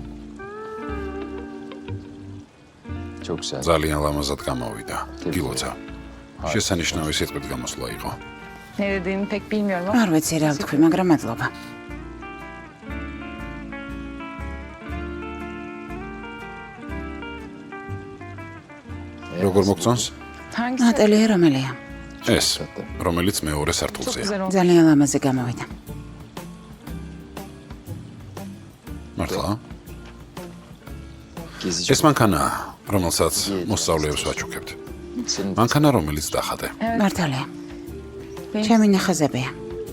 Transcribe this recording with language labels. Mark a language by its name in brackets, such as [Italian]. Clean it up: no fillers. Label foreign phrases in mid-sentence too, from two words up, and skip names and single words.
[Turkish] Çok güzel. [Georgian] ძალიან ლამაზად გამოვიდა. გილოცა. შესანიშნავი სიტყვით გამოსვლა იყო. [Turkish] Ne dediğimi pek bilmiyorum ama [Georgian] არ ვიცი რა ვთქვი, მაგრამ მადლობა. როგორ მოგწონს? [Turkish] hangisi? [Georgian] ატელია რომელია? ეს, რომელიც მეორე [Turkish] Çok [Georgian] სართულზეა. [Turkish] güzel oldu. [Georgian] ძალიან ლამაზი გამოვიდა. მართლა? [Turkish] Gezici. [Georgian] ეს მანქანაა, რომელსაც მოსწავლეებს ვაჩუქებთ. [Turkish] Senin [Georgian] მანქანა, რომელიც დახადე. მართალია. ჩემი ნახაზებია.